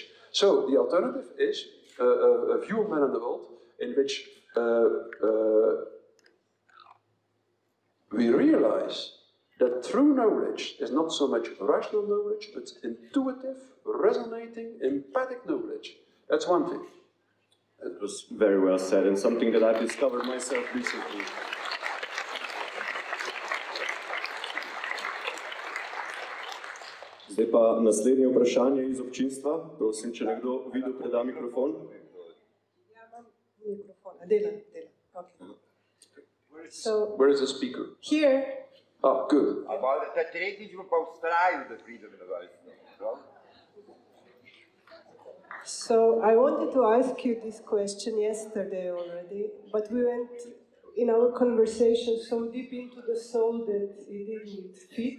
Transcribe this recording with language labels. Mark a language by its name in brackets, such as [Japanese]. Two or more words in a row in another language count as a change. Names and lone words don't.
[English] So the alternative is a view of man in the world in which we realize that true knowledge is not so much rational knowledge, but intuitive, resonating, empathic knowledge. That's one thing. It was very well said, and something that I've discovered myself recently. [Slovenian] Zdaj pa naslednje vprašanje iz občinstva. Prosim, če nekdo videl, preda mikrofon. Ja, imam mikrofon. Delam. [English] Okay. So, where is the speaker? Here. Ah, good. So I wanted to ask you this question yesterday already, but we went in our conversation so deep into the soul that it didn't fit.